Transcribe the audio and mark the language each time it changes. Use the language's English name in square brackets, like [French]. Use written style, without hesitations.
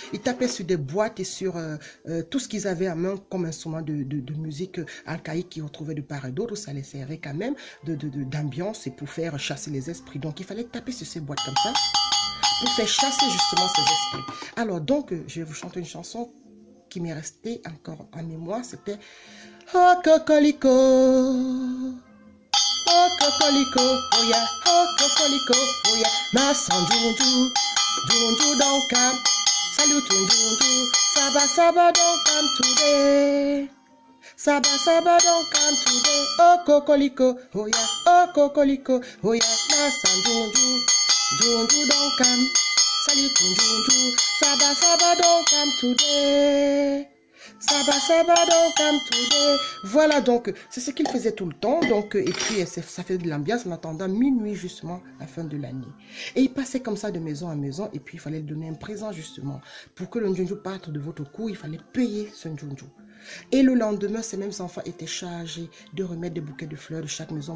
[French] Ils tapaient sur des boîtes et sur tout ce qu'ils avaient à main comme instrument de musique archaïque qu'ils retrouvaient de part et d'autre. Ça les servait quand même d'ambiance et pour faire chasser les esprits. Donc il fallait taper sur ces boîtes comme ça pour faire chasser justement ces esprits. Alors donc je vais vous chanter une chanson qui m'est restée encore en mémoire. C'était [English] Oh Cocolico, oh Cocolico, oh yeah, oh Cocolico, oh yeah, ma Njunju, Njunju don't come, salute Njunju, Saba don't come today, Saba don't come today, oh Cocolico, oh yeah, oh Cocolico, oh yeah, ma Njunju, Njunju don't come, salute Njunju, Saba don't come today. Saba don't come today. [French] Voilà, donc c'est ce qu'il faisait tout le temps. Donc, et puis ça fait de l'ambiance en attendant minuit justement la fin de l'année. Et il passait comme ça de maison en maison. Et puis il fallait lui donner un présent justement. Pour que le Njunju parte de votre cou, il fallait payer ce Njunju. Et le lendemain, ces mêmes enfants étaient chargés de remettre des bouquets de fleurs de chaque maison.